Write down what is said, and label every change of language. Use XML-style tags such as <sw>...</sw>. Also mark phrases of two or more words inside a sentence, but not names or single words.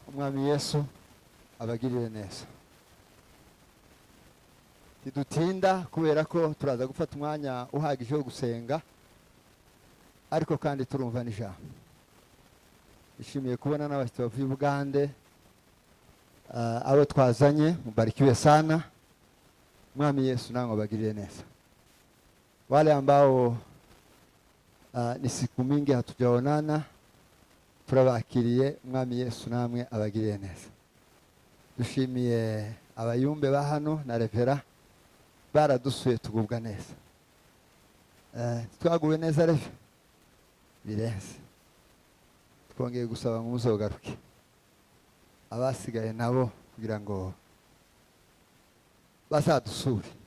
<rw>Umwami Yesu abagirire neza. Tidutinda kubera ko turaza gufata umwanya uhagije wo gusenga, ariko kandi turumva n'ijambo. Ishimiye kubona n'abashyitsi bavuye Bugande, abo twazanye, mubarikiwe sana. Mwami Yesu nango abagirire neza.</rw> <sw>Wale ambao ni siku mingi hatujaonana,</sw> <rw>turabakiriye. Mwami Yesu namwe abagirire neza. Dushimiye abayumbe ba hano na Revera baradusuye tugubwa neza. Twaguwe neza Reve birenze. Twongeye gusaba ngo muzogaruke abasigaye nabo kugira ngo bazadusure.</rw>